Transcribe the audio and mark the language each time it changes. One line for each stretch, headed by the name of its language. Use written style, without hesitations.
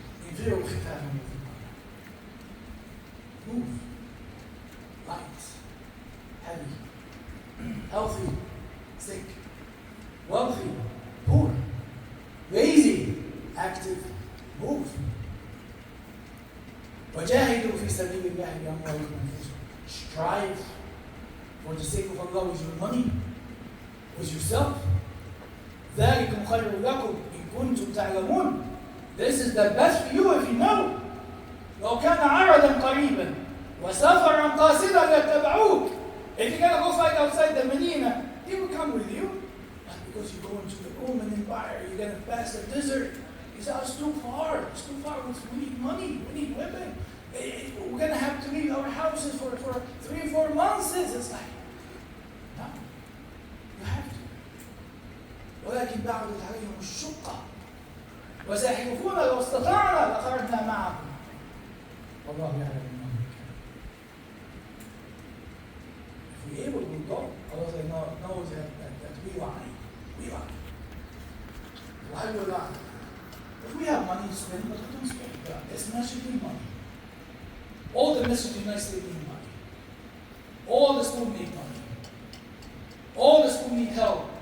Arabic: انفروا خفافا وثقالا.
English: Move. Light. Heavy. Healthy. Sick. Wealthy. Poor. Lazy. Active. Move.
Arabic: وجاهدوا في سبيل الله بأموالكم وأنفسكم.
English: Strive for the sake of Allah with your money, with yourself.
Arabic: ذلكم خير لكم إن كنتم تعلمون.
English: This is the best for you if you know.
Arabic: لو كان عرضا قريبا وسفرا قاصدا لاتبعوك.
English: If you're going to go fight outside the Medina, they will come with you. But because you're going to the Roman Empire, you're going to pass the desert. He said, it's too far. It's too far. We need money. We need women. We're going to have to leave our houses for 3-4 months. It's like, no. You have to.
Arabic: ولكن بعدت عليهم الشقة وسيحلفون لو استطعنا لخرجنا معكم والله يعلم إنهم كانوا.
English: If we're able to go, Allah knows that we lie. We lie. Why we lie? If we have money to spend, but we don't spend. This masjid need money. All the masjid in the United States need money. All the schools need money. All the schools need help.